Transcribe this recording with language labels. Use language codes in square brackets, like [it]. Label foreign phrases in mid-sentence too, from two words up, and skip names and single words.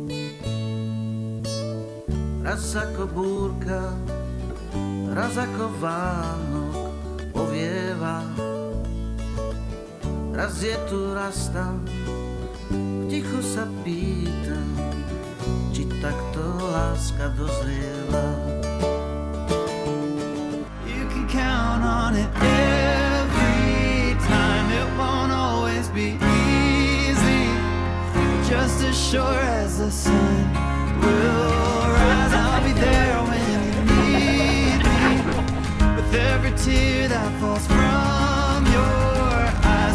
[sk] Raz ako búrka, raz ako Vánok povieva. Raz je tu, raz tam, ticho sa pýtam, či takto láska dozrieva. [en] You can count on it every time. It won't always be easy, just as sure as the sun will rise. I'll be there when you need me, with every tear that falls from your eyes.